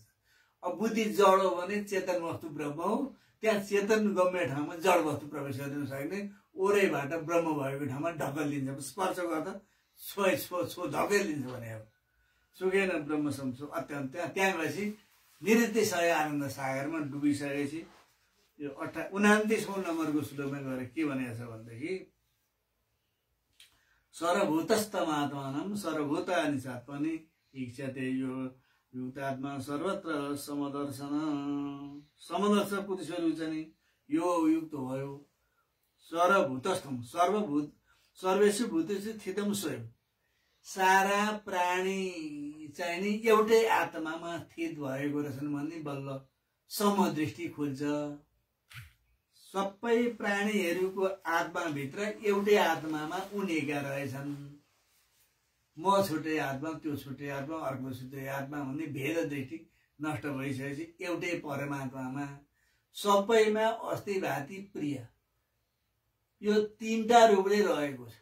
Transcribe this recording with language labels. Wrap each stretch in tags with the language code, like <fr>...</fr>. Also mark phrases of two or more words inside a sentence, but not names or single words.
<ne>अब बुद्धि जड हो भने चेतन वस्तु ब्रह्म हो, त्यहाँ चेतन गम्य ठाउँमा जड वस्तु प्रवेश गर्न सक्ने, ओरैबाट ब्रह्म भएको ठाउँमा ढकलिदिन्छ। स्पर्श गर्दा छो धकेलिदिन्छ भने अब</ne> <sa>सुखेन ब्रह्म संसो अत्यन्त।</sa> <ne>त्यहाँ गएपछि निरतिशय आनन्द सागरमा डुबिसकेपछि यो 29औं नम्बरको श्लोकमा गएर के भनेको छ भनेदेखि</ne> <sa>सर्वभूतस्थमात्मानं सर्वभूतानि चात्मनि इच्छते यो युक्तात्मा सर्वत्र समदर्शन।</sa> <ne>समदर्श पुरुषहरू चाहिँ यो युक्त भयो।</ne> <sa>सर्वभूतस्थम, सर्वभूत सर्वेषु भूतेषु स्थितम स्वयं,</sa> <ne>सारा प्राणी चाहिँ नि एउटै आत्मामा स्थित भएको रहेछन् भन्ने बल्ल समदृष्टि खुल्छ। सबै प्राणीहरूको आत्माभित्र एउटै आत्मामा उनेका रहेछन्। म छुट्टै आत्मा, त्यो छुट्टै आत्मा, अर्को छुट्टै आत्मा भन्ने भेद दृष्टि नष्ट भइसकेपछि एउटै परमात्मामा सबैमा अस्तिभाति प्रिय, यो तीनटा रूपले रहेको छ।</ne>